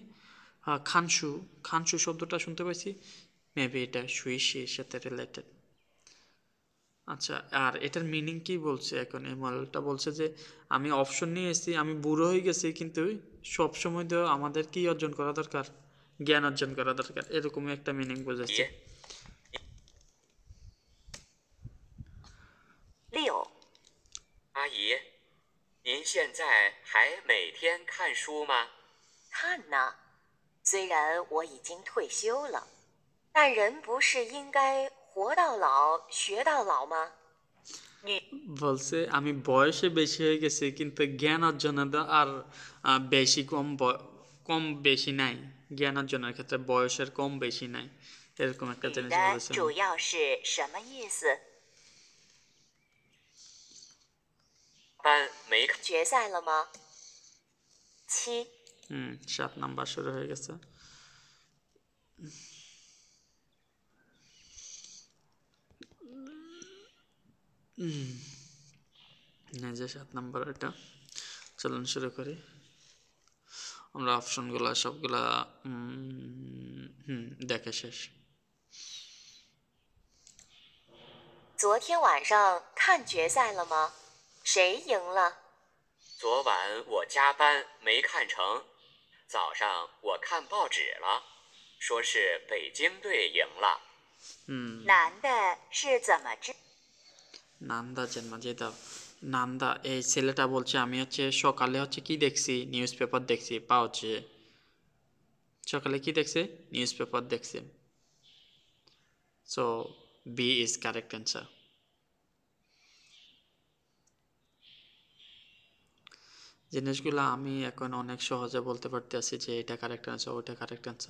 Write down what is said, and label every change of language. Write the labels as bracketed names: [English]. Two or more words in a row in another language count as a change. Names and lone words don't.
[Bangla] খানসু, খানসু শব্দটা শুনতে পাইছি, মেবি এটা সুইসির সাথে রিলেটেড। আচ্ছা, আর এটার মিনিং কি বলছে? এখন এই মডেলটা বলছে যে আমি অপশন নিয়ে এসেছি, আমি বুড়ো হয়ে গেছি, কিন্তু সবসময় তো আমাদের কি অর্জন করা দরকার? জ্ঞান অর্জন করা দরকার, এরকমই একটা মিনিং বোঝাচ্ছে। [Chinese] 六，阿姨，您现在还每天看书吗？看呢。虽然我已经退休了，但人不是应该活到老学到老吗？女 [Bangla] বলছে আমি বয়সে বেশি হয়ে গেছি কিন্তু জ্ঞান অর্জনের আর বেশি কম বেশি নাই। জ্ঞান অর্জনের ক্ষেত্রে বয়সের কম বেশি নাই, এরকম একটা [Chinese] 女 [Bangla] জিনিস [Chinese] 的 [Bangla] বলেছে। [Chinese] 主要是什么意思？班没看，决赛了吗？七， [Bangla] 7 নাম্বার শুরু হয়ে গেছে। যে 7 নাম্বার এটা। চলুন শুরু করি। আমরা অপশনগুলো সবগুলা দেখে শেষ। [Chinese] 昨天晚上看决赛了吗？谁赢了？昨晚我加班没看成，早上我看报纸了，说是北京队赢了。男的是怎么知？ [Bangla] নান্দা জন্মা যেটা নান্দা এই ছেলেটা বলছে আমি হচ্ছে সকালে হচ্ছে কি দেখছি [English] news paper [Bangla] দেখছি পা হচ্ছে সকালে কি দেখছে [English] news paper [Bangla] দেখছে [English] so B is correct answer [Bangla] জিনিসগুলো আমি এখন অনেক সহজে বলতে পারতেছি যে এটা [English] correct answer [Bangla] ওইটা [English] correct answer